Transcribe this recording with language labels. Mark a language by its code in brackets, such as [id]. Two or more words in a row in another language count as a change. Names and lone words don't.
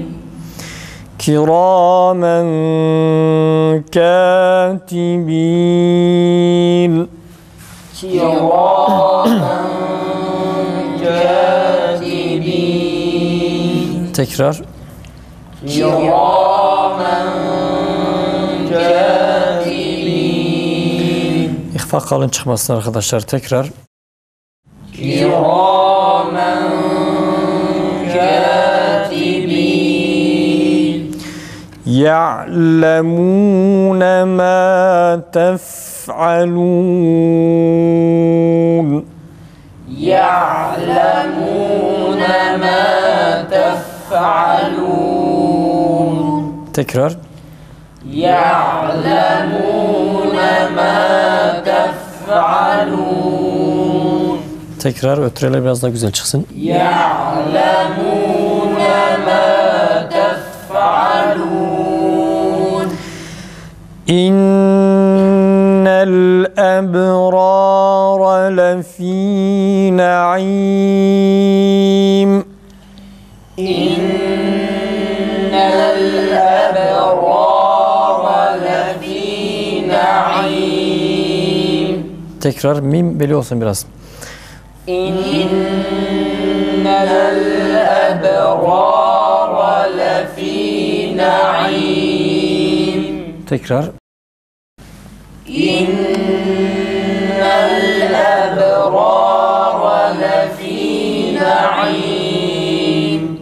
[ar] كِرَامًا كَاتِبِينَ. كِرَامًا كَاتِبِينَ. [tr] Tekrar. [ar] كِرَامًا كَاتِبِينَ. [tr] İhfa kalın çıkmasın arkadaşlar. Tekrar. [ar] كِرَامًا كَاتِبِينَ. يَعْلَمُونَ مَا تَفْعَلُونَ. يَعْلَمُونَ مَا تَفْعَلُونَ. [tr] Tekrar. [ar] يَعْلَمُونَ مَا تَفْعَلُونَ. [tr] Tekrar. Ötreler biraz daha güzel çıksın. [ar] يَعْلَمُونَ مَا تَفْعَلُونَ. إِنَّ الْأَبْرَارَ لَفِي نَعِيمٍ. إِنَّ الْأَبْرَارَ لَفِي نَعِيمٍ. [tr] Tekrar. Mim beli olsun biraz. [ar] إِنَّ الْأَبْرَارَ لَفِي نَعِيمٍ. [tr] Tekrar. [ar] إِنَّ الْأَبْرَارَ لَفِي نَعِيمٍ.